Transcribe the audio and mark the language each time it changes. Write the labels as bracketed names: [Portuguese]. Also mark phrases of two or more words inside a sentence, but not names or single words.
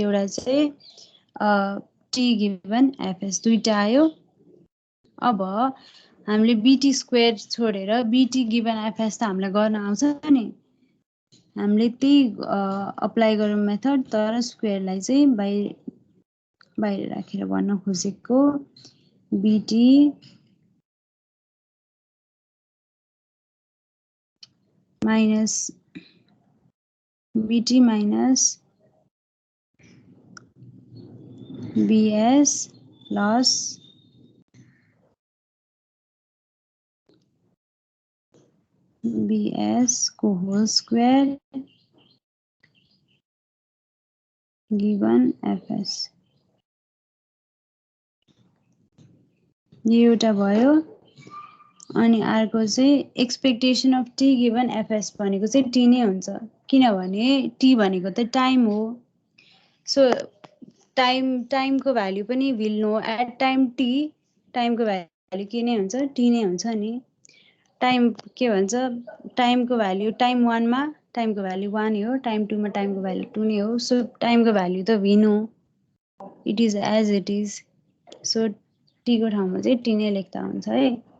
[Nepali] एउटा चाहिँ [English] T given FS [Nepali] दुईटा आयो अब हामीले BT स्क्वायर छोडेर [English] BT given FS [Nepali] त हामीलाई गर्न आउँछ नि हामीले त्यही अप्लाई गरौँ मेथड तर स्क्वायरलाई चाहिँ बाहिर राखेर भन्न खोजेको [English] BT minus BT minus BS plus [Nepali] bs को [English] whole square given fs [Nepali] यो एउटा भयो अनि अर्को चाहिँ [English] expectation of t given fs [Nepali] भनेको चाहिँ t नै हुन्छ किनभने t भनेको त टाइम हो सो टाइमको भ्यालु पनि [English] will know at time t [Nepali] टाइमको भ्यालु के नै हुन्छ t नै हुन्छ नि टाइम के भन्छ टाइमको भ्यालु टाइम 1 मा टाइमको भ्यालु 1 हो टाइम 2 मा टाइमको भ्यालु 2 नै हो सो टाइमको भ्यालु त [English] we know it is as it is [Nepali] सो t को ठाउँमा चाहिँ t नै लेख्दा हुन्छ है